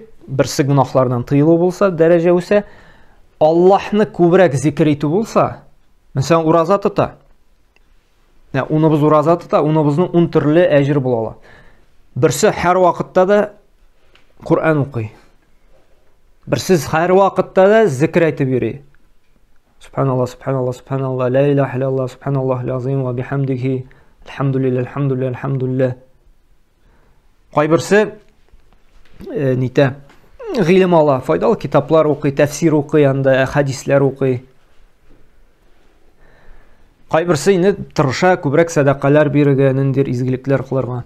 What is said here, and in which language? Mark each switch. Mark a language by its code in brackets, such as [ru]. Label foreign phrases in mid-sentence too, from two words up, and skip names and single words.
[tt] Берсе гынахлардан тыелу булса, дәрәҗә үсә, Аллаһны күбрәк зикр итү булса, мәсәлән, ураза тота. Уныбыз ураза тота, уныбызның 10 төрле әҗер була ала. Берсе һәр вакытта да Кур'ан укый. Берсе һәр вакытта да зикр әйтеп йөри. [ar] سبحان الله سبحان الله سبحان الله لا إله إلا الله سبحان الله العظيم وبحمده الحمد لله الحمد لله الحمد لله. [tt] Кайберсе нитә? Гыйлем ала, файдалы китаплар укый, тәфсир укый, анда хадисләр укый. Кайберсе инде тырыша күбрәк садакалар бирергә, ниндир изгелекләр кылырга.